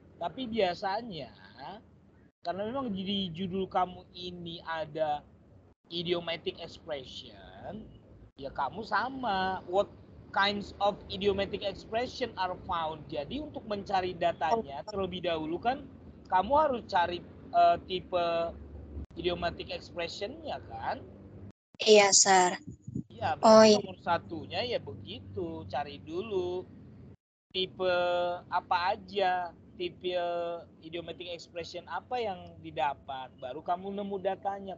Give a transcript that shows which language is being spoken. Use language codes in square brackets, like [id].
[id] Tapi biasanya karena memang di judul kamu ini ada idiomatic expression, ya kamu sama. [en] What kinds of idiomatic expression are found? [id] Jadi untuk mencari datanya terlebih dahulu kan kamu harus cari tipe idiomatic expression-nya kan? Iya, Sir. Iya, Oh berarti iya. nomor satunya ya begitu, cari dulu tipe apa aja, tipe idiomatic expression apa yang didapat, baru kamu nemu datanya.